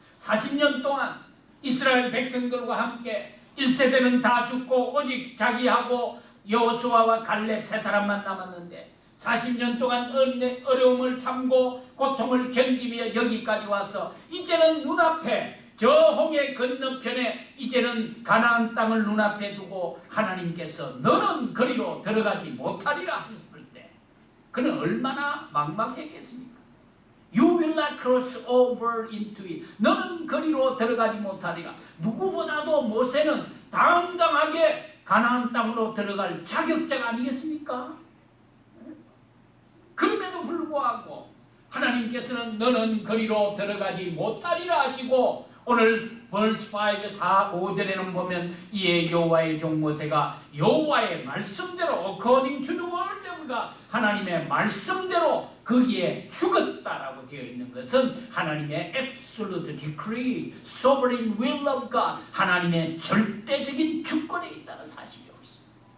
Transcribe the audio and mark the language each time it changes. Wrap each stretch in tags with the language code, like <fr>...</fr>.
<ko>40년 동안 이스라엘 백성들과 함께 1세대는 다 죽고 오직 자기하고 여호수아와 갈렙 세 사람만 남았는데 40년 동안 어려움을 참고 고통을 견디며 여기까지 와서 이제는 눈앞에 저 홍해 건너편에 이제는 가나안 땅을 눈앞에 두고 하나님께서 너는 거리로 들어가지 못하리라 하셨을 때 그는 얼마나 막막했겠습니까?</ko> <en>You will not cross over into it.</en> <ko>너는 거리로 들어가지 못하리라. 누구보다도 모세는 당당하게 가나안 땅으로 들어갈 자격자가 아니겠습니까? 그럼에도 불구하고 하나님께서는 너는 거리로 들어가지 못하리라 하시고 오늘 verse 5절에는 보면 이에 여호와의 종 모세가 여호와의 말씀대로</ko> <en>according to the word of God,</en> <ko>하나님의 말씀대로 거기에 죽었다라고 되어 있는 것은 하나님의</ko> <en>absolute decree, sovereign will of God,</en> <ko>하나님의 절대적인 주권에 있다는 사실이 없습니다.</ko>